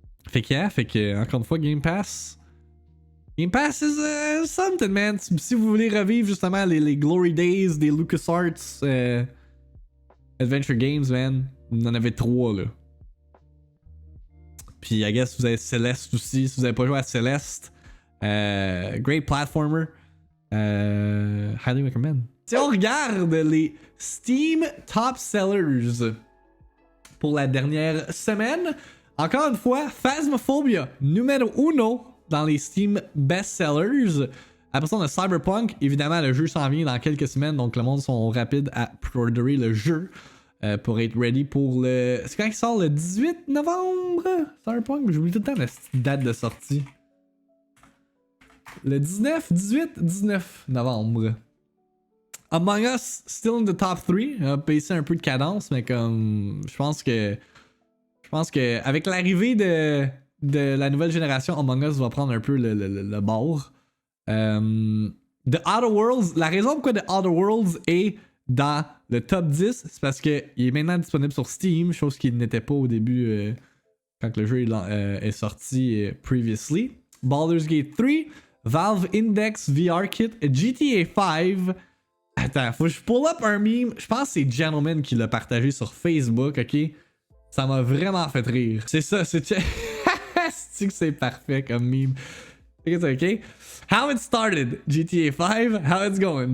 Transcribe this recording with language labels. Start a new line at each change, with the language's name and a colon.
French: Fait que encore une fois, Game Pass.
English: Game Pass is something, man.
French: Si vous voulez revivre justement les Glory Days des LucasArts Adventure Games, man, vous en avez 3 là. Puis,
English: I guess
French: vous avez Celeste aussi. Si vous n'avez pas joué à Celeste,
English: great platformer. Highly recommend.
French: Si on regarde les Steam Top Sellers pour la dernière semaine, encore une fois, Phasmophobia, numéro 1 dans les Steam Best Sellers. Après ça, on a Cyberpunk. Évidemment, le jeu s'en vient dans quelques semaines, donc le monde sont rapides à pre-orderer le jeu pour être ready pour le... C'est quand il sort, le 18 novembre? Cyberpunk? J'oublie tout le temps la date de sortie. Le 19 novembre.
English: Among Us, still in the top 3.
French: Baissé un peu de cadence, mais comme... Je pense que avec l'arrivée de la nouvelle génération, Among Us va prendre un peu le bord. The Outer Worlds, la raison pourquoi The Outer Worlds est dans le top 10, c'est parce qu'il est maintenant disponible sur Steam, chose qui n'était pas au début quand le jeu est sorti previously.
English: Baldur's Gate 3, Valve Index VR Kit, GTA 5.
French: Attends, faut que je
English: pull up
French: un meme. Je pense que c'est Gentleman qui l'a partagé sur Facebook, ok? Ça m'a vraiment fait rire. C'est ça, c'est... C'est que c'est parfait comme meme. Ok?
English: How it started, GTA 5, how it's going.